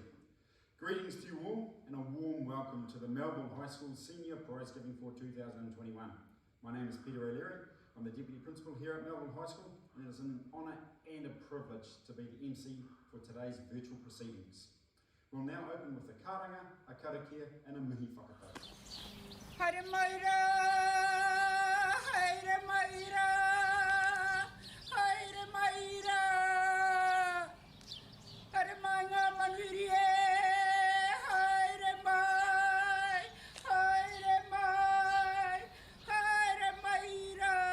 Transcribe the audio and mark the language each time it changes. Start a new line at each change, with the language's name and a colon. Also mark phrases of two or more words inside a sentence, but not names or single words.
English: Greetings to you all and a warm welcome to the Melville High School Senior Prizegiving for 2021. My name is Peter O'Leary, I'm the Deputy Principal here at Melville High School, and it is an honour and a privilege to be the MC for today's virtual proceedings. We'll now open with a karanga, a karakia and a
Māori: mihi whakatau. Haere maira, haere maira, haere maira, haere mai ngā manuiri e, haere mai, haere mai, haere maira.